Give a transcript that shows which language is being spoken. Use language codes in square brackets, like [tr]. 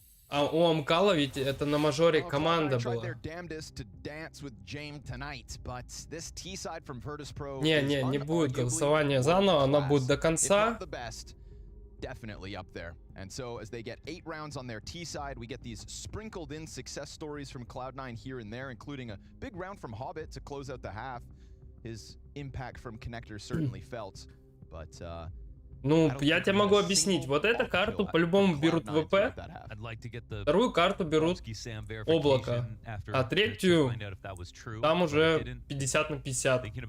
[ru] А у Амкала ведь это на мажоре команда была. Не будет голосования заново, она будет до конца. [en] Definitely up there. And so as they get 8 rounds on their T side, we get these sprinkled in success stories from Cloud9 here and there, including a big round from Hobbit to close out the half. His impact from connector certainly felt, but [ru] ну, я тебе могу объяснить. Вот эту карту по-любому берут ВП, вторую карту берут облако, а третью там уже 50 на 50.